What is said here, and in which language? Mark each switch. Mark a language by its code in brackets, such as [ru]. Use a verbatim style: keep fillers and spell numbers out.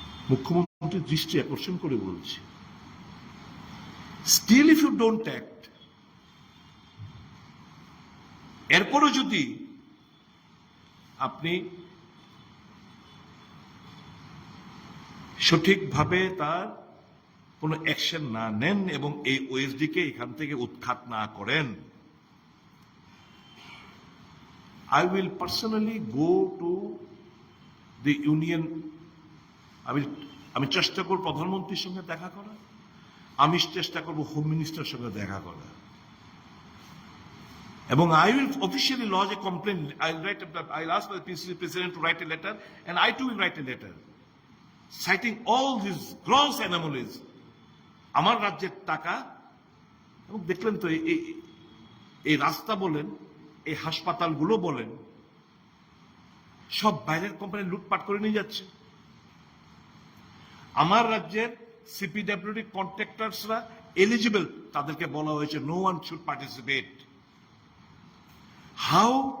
[bn] মুখ্যমন্ত্রীর দৃষ্টি আকর্ষণ করে বলছি, [en] still if you don't act, [bn] এরপরও যদি আপনি সঠিকভাবে তার কোনো অ্যাকশন না নেন এবং এই ওএসডিকে এখান থেকে উৎখাত না করেন, [en] I will personally go to the union. [bn] আমি আমি চেষ্টা করব প্রধানমন্ত্রীর সঙ্গে দেখা করা, আমি চেষ্টা করব হোম মিনিস্টারের সঙ্গে দেখা করা, এবং [en] I will officially lodge a complaint. I will write. I will ask the P C C president to write a letter, and I too will write a letter, citing all these gross anomalies. [bn] আমার রাজ্যের টাকা, এবং দেখলেন তো এই এই রাস্তা বলেন, এই হাসপাতালগুলো বলেন, সব বাইরের কোম্পানি লুটপাট করে নিয়ে যাচ্ছে। আমার রাজ্যের সিপিডব্লিউডি কন্ট্রাক্টরসরা এলিজিবল, তাদেরকে বলা হয়েছে [en] No one should participate. How?